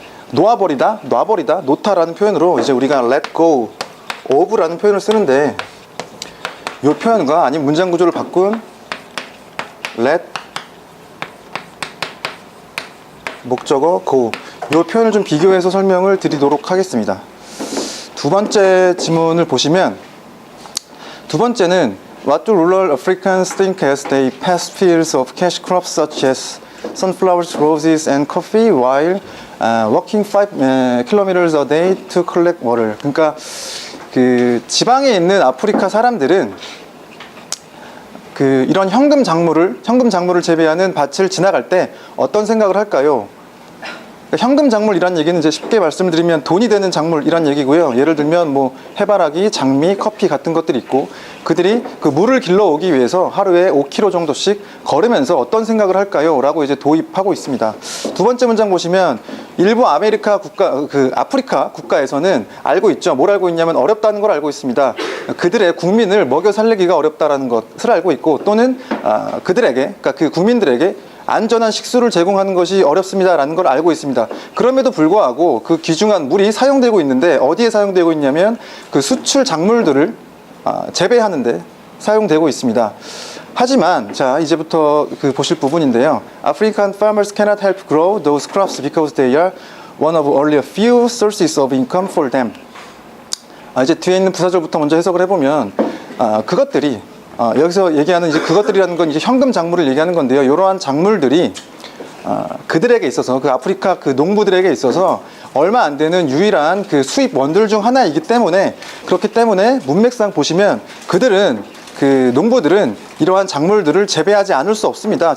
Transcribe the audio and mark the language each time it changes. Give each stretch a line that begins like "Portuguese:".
Korean: 놔버리다, 놓다라는 표현으로 이제 우리가 let go of라는 표현을 쓰는데, 이 표현과 아니면 문장 구조를 바꾼 let 목적어 go, 이 표현을 좀 비교해서 설명을 드리도록 하겠습니다. 두 번째 지문을 보시면, 두 번째는
English: What do rural Africans think as they pass fields of cash crops such as sunflowers, roses, and coffee while walking 5 kilometers a day to collect water.
Korean: 그러니까 그 지방에 있는 아프리카 사람들은 그 이런 현금 작물을 재배하는 밭을 지나갈 때 어떤 생각을 할까요? 현금 작물이란 얘기는 이제 쉽게 말씀드리면 돈이 되는 작물이란 얘기고요. 예를 들면 뭐 해바라기, 장미, 커피 같은 것들이 있고, 그들이 그 물을 길러오기 위해서 하루에 5km 정도씩 걸으면서 어떤 생각을 할까요? 라고 이제 도입하고 있습니다. 두 번째 문장 보시면 일부 아프리카 국가에서는 알고 있죠. 뭘 알고 있냐면 어렵다는 걸 알고 있습니다. 그들의 국민을 먹여 살리기가 어렵다라는 것을 알고 있고, 또는 그러니까 그 국민들에게 안전한 식수를 제공하는 것이 어렵습니다라는 걸 알고 있습니다. 그럼에도 불구하고 그 귀중한 물이 사용되고 있는데, 어디에 사용되고 있냐면 그 수출 작물들을 재배하는데 사용되고 있습니다. 하지만 자, 이제부터 그 보실 부분인데요.
English: African farmers cannot help grow those crops because they are one of only a few sources of income for them.
Korean: 이제 뒤에 있는 부사절부터 먼저 해석을 해보면 그것들이 여기서 얘기하는 이제 그것들이라는 건 이제 현금 작물을 얘기하는 건데요. 이러한 작물들이 그들에게 있어서, 그 아프리카 그 농부들에게 있어서 얼마 안 되는 유일한 그 수입 원들 중 하나이기 때문에, 그렇기 때문에 문맥상 보시면 그들은 그 농부들은 이러한 작물들을 재배하지 않을 수 없습니다.